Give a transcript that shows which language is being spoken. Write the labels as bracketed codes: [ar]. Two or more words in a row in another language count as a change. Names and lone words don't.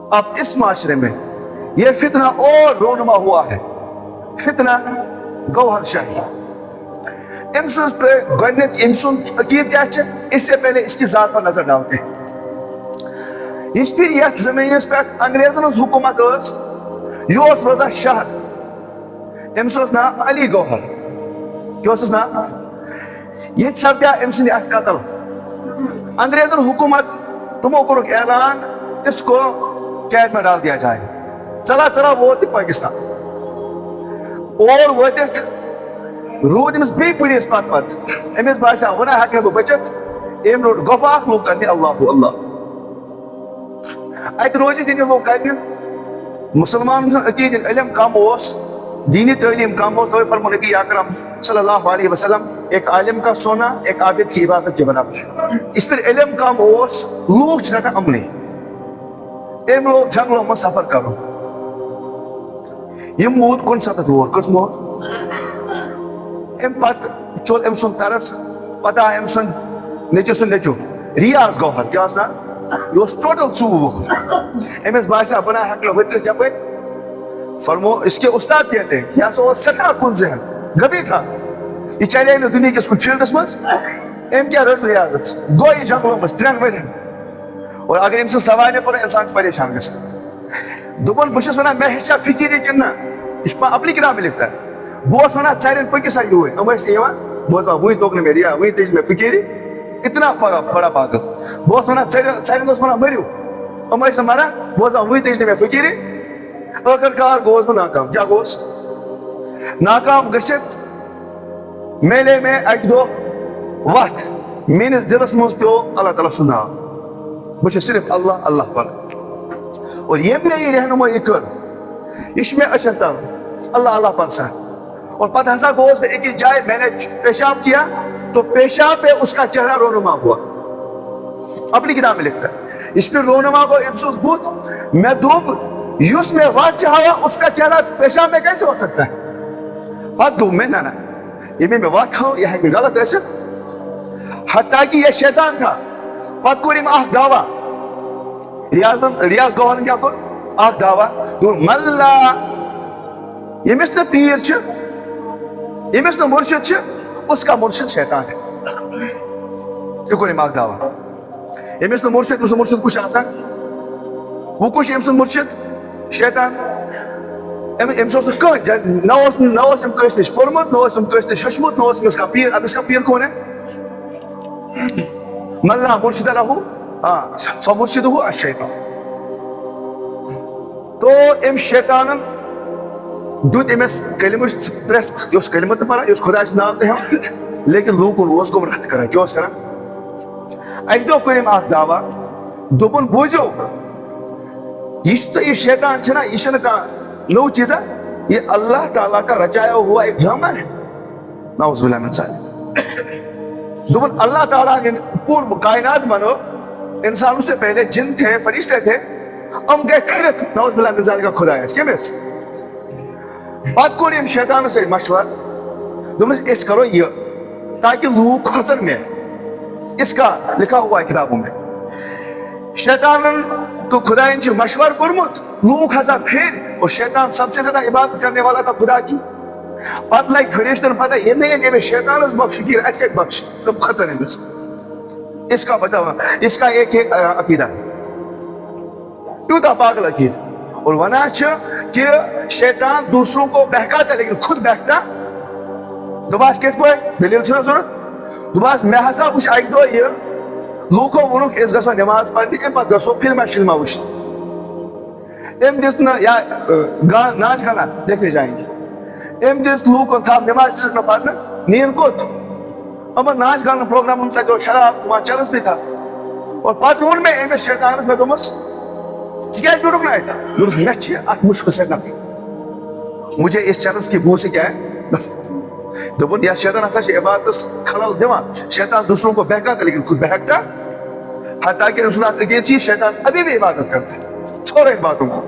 [ur] اب اس معاشرے میں یہ فتنہ اور رونما ہوا ہے، فتنہ گوہر شاہی۔ [ks] ام سز گۄڈنیتھ ام سُنٛد عقیدٕ کیٛاہ چھِ، [ur] اس سے پہلے اس کی ذات پر نظر ڈالتے ہیں۔ [ks] یِژ پھِرِ یتھ زمینس پٮ۪ٹھ انگریزن ہٕنٛز حکومت ٲس، یہِ اوس روزان شہر، أمِس اوس ناو علی گوہر، کیٛاہ اوسُس ناو؟ ییٚتہِ سپدیو أمۍ سٕنٛدِ اَتھٕ قتل۔ انگریزن حکومت تمو کوٚرُکھ اعلان [ur] اس کو قید میں ڈال دیا جائے۔ [ks] چلا چلا ووت یہِ پٲکِستان، اور وٲتِتھ روٗد أمِس بیٚیہِ پُلیٖس پتہٕ پتہٕ، أمِس باسیو وۄنۍ ہٮ۪کہٕ نہٕ بہٕ بٔچِتھ، أمۍ روٚٹ گۄپھٕ اکھ، لوگ کرنہِ اللہ اللہ۔ اتہِ روزِتھ ییٚلہِ لوگ کرنہِ، مسلمانن ہُنٛد عقیٖدٕ علم کم اوس، دینی تعلیم کم اوس، توے فرمو نبی اکرم [ar] صلی اللہ علیہ وسلم [ur] ایک عالم کا سونا ایک عابد کی عبادت کے برابر۔ اس پر [ks] علم کم اوس، لوگ چھِ رٹان امنٕے، أمۍ لوگ جنگلو منٛز سفر کرُن۔ یِم موٗد 69 وُہُر، کٔژ موٗد؟ أمۍ پتہٕ چوٚل أمۍ سُنٛد طرز، پتہٕ آو أمۍ سُنٛد نیٚچوِ سُنٛد نیٚچوٗ ریاض گوہر، کیٛاہ اوس ناو؟ یہِ اوس ٹوٹل 24 وُہُر۔ أمِس باسیو بہٕ نہ ہٮ۪کہٕ نہٕ ؤتھِتھ یپٲرۍ، فرمو [ur] اس کے استاد کہتے ہیں [ks] یہ ہسا اوس سٮ۪ٹھاہ کُن ذہن، [ur] غبی تھا، [ks] یہ چلے نہٕ دُنہِکِس کُنہِ فیٖلڈس منٛز، أمۍ کیٛاہ رٔٹ ریاضت، گوٚو یہِ جنگلو منٛز 3 ؤرین۔ اور اگر أمۍ سٕنٛز سوالے پوٚر اِنسان چھُ پریشان گژھان۔ دوٚپُن بہٕ چھُس ونان مےٚ ہیٚچھا فِکری کِنہٕ نہ، یہِ چھُ اپنی کِتابہِ [ur] لیکھتا ہے۔ [ks] بہٕ اوسُس ونان ژرٮ۪ن پٔکِو سا یوٗرۍ، یِم ٲسۍ یِوان، بہٕ اوسُس وۄنۍ توٚگ نہٕ مےٚ ریا، وۄنۍ تٔج مےٚ فِکری، [ur] اتنا بڑا پاگل۔ [ks] بہٕ اوسُس ونان ژرٮ۪ن اوسُس ونان مٔرِو، یِم ٲسۍ نہٕ مران، بہٕ اوسُس وۄنۍ تٔج نہٕ مےٚ فِکری۔ ٲخٕر کار گوٚوُس بہٕ ناکام۔ کیٛاہ گوٚوُس؟ ناکام گٔژھِتھ میلے مےٚ اَکہِ دۄہ وَتھ، میٲنِس دِلس منٛز پیوٚو اللہ تعالیٰ سُنٛد ناو، بہٕ چھُس صرف اللہ اللہ پران۔ اور ییٚمۍ مےٚ یہِ رہنمٲیی کٔر، یہِ چھُ مےٚ أچھن تل اللہ اللہ پرسان۔ اور پتہٕ ہسا گوٚوُس بہٕ أکِس جایہِ، [ur] میں نے پیشاب کیا تو پیشاب پہ اس کا چہرہ رونما ہوا، اپنی کتاب میں لکھتا ہے۔ اس پہ [ks] رونما کو أمۍ سُنٛد بُتھ، مےٚ دوٚپ یُس مےٚ وَتھ چھِ ہاوان [ur] اس کا چہرہ پیشاب میں کیسے ہو سکتا ہے؟ [ks] پتہٕ دوٚپ مےٚ نہ نہ، ییٚمۍ مےٚ وَتھ ہٲو یہِ ہٮ۪کہِ نہٕ غلط ٲسِتھ، [ur] حتیٰ کہ یہ شیطان تھا۔ [ks] پتہٕ کوٚر أمۍ اکھ دعوا، ریاض گوہرن کیٛاہ کوٚر؟ اکھ دعوا، دوٚپ ملا ییٚمِس نہٕ پیٖر چھِ، ییٚمِس نہٕ مُرشد چھِ، [ur] اس کا مرشد شیطان ہے۔ [ks] یہِ کوٚر أمۍ اکھ دعوا۔ ییٚمِس نہٕ مُرشد، أمۍ سُنٛد مُرشد کُس چھُ آسان؟ وۄنۍ کُس چھُ أمۍ سُنٛد مُرشد؟ شیطان۔ أمِس اوس نہٕ کٕہٕنۍ، نہ اوس أمۍ کٲنٛسہِ نِش پوٚرمُت، نہ اوس أمۍ کٲنٛسہِ نِش ہیوٚچھمُت، نہ اوس أمِس کانٛہہ پیٖر۔ [ur] اب اس کا پیٖر کون ہے؟ [ar] ملا مرشد لہو، فمرشدہ الشیطان۔ [ks] تو أمۍ شیطانن دیُت أمِس کلمٕچ پرٛٮ۪س، یہِ اوس کلمہٕ تہِ پران، یہِ اوس خۄداے سُنٛد ناو تہِ ہٮ۪وان، لیکن لوٗکن اوس گمراہ کران۔ کیٛاہ اوس کران؟ اکہِ دۄہ کوٚر أمۍ اکھ دعوا، دوٚپُن بوٗزِو، یُس تۄہہِ یہِ شیطان چھُنہ، یہِ چھُنہٕ کانٛہہ نوٚو چیٖزا، [ur] یہ اللہ تعالیٰ کا رچایا ہوا ایک ڈرامہ ہے، [ar] نعوذ باللہ من ذالک۔ [ur] دوٚپُن اللہ تعالیٰ نے پوٗرٕ کائنات بنو، انسانوں سے پہلے جن تھے، فرشتے تھے، ہم گئے کھڑت [ar] نعوذ باللہ من ذالک [ks] کا خدایس کٔمِس؟ پتہٕ کوٚر أمۍ شیطانس سۭتۍ مشورٕ، دوٚپنس أسۍ کرو یہِ تاکہ لوٗکھ کھۄژن مےٚ، [ur] اس کا لکھا ہوا ہے کتابوں میں۔ [ks] شیطانن تو خداین چھُ مشورٕ کوٚرمُت، لوٗکھ ہسا پھِرِ، [ur] اور شیطان سب سے زیادہ عبادت کرنے والا تھا خدا کی۔ [ks] پتہٕ لگہِ فرشتن پتہ یہِ نہٕ أمۍ أمِس شیطانس بخش کینٛہہ، اَسہِ کتہِ بخش، تِم کھژن أمِس۔ [ur] اس کا بتاوا، اس کا ایک عقیدہ، [ks] تیوٗتاہ پاگل عقیدہ۔ [ur] اور [ks] ونان چھِ کہ [ur] شیطان دوسروں کو بہکاتا ہے لیکن خود بہکتا۔ [ks] دوٚپہَس کِتھ پٲٹھۍ؟ دٔلیٖل چھِنہ ضوٚرتھ؟ دوٚپہَس مےٚ ہسا وٕچھ اکہِ دۄہ یہِ، لوٗکو ووٚنُکھ أسۍ گژھو نٮ۪ماز پرنہِ، اَمہِ پتہٕ گژھو فِلما شِلما وٕچھنہِ۔ أمۍ دِژ نہٕ [ur] یا ناچ گانا دیکھنے جائیں گے، [ks] أمۍ دِژ لوٗکن تھپھ، نٮ۪ماز دِژٕکھ نہٕ پرنہٕ، نیٖن کوٚت؟ یِمن ناچ گانا پروگرامن تتہِ اوس شراب دِوان، [ur] چرس تھا۔ [ks] اور پتہٕ ووٚن مےٚ أمِس شیطانس، مےٚ دوٚپمس ژٕ کیٛازِ بیوٗٹھُکھ نہٕ اَتہِ؟ دوٚپُس مےٚ چھِ اتھ مُشکہٕ سۭتۍ نفرت، [ur] مجھے اس چرس کی بو سے کیا ہے نفرت۔ [ks] دوٚپُن یا شیطان ہسا چھِ عبادتس خلل دِوان، [ur] شیطان دوسروں کو بہکاتا لیکن خود بہکتا، [ks] حتیٰ کہ أمۍ سُنٛد اکھ عقیدٕ چھِ [ur] شیطان ابھی بھی عبادت کرتا ہے، چھوڑو ان باتوں کو۔